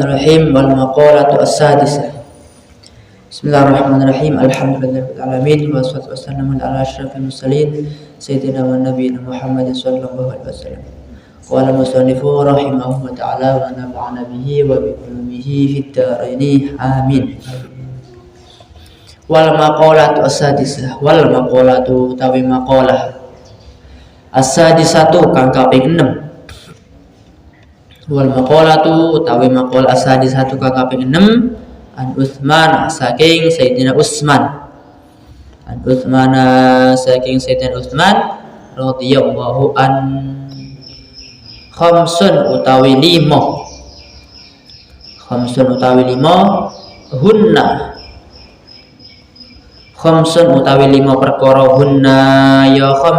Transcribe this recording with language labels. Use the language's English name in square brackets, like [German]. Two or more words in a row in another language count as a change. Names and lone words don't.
[Arabic] الرحيم والمقالة السادسة بسم الله الرحمن الرحيم الحمد لله رب العالمين والصلاة والسلام على أشرف المرسلين سيدنا ونبينا محمد صلى الله عليه وسلم قال المصنف رحمه الله تعالى ونفعنا به وبعلومه في الدارين آمين والمقالة السادسة والمقالة utawi مقالة السادسة [Javanese] kang kaping 6 [Arabic] والمقالة [Javanese] utawi [Arabic] مقالة السادسة [Javanese] kang kaping 6 An Utsman saking Sayyidina Utsman An Utsman saking Sayyidina Utsman [Arabic] رضي الله عن خمس [Javanese] utawi 5 [Arabic] هن خمس [Javanese] utawi 5 perkara hunna ya